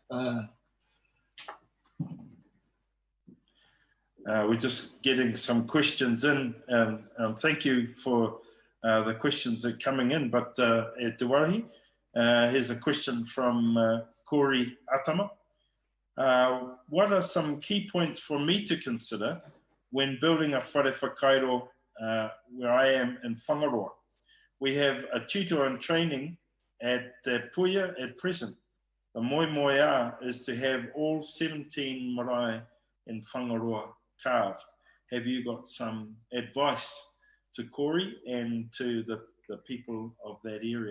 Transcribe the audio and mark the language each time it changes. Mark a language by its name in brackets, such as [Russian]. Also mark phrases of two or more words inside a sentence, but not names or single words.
[English] We're just getting some questions in. Thank you for the questions that are coming in. But at Te Warihi, here's a question from Kori Atama. What are some key points for me to consider when building a [Māori] whare whakairo [English] where I am in Whangaroa? We have a tutor in training at Te Puhi at present. The moe is to have all 17 marae in Whangaroa carved. Have you got some advice to Kori and to the people of that area?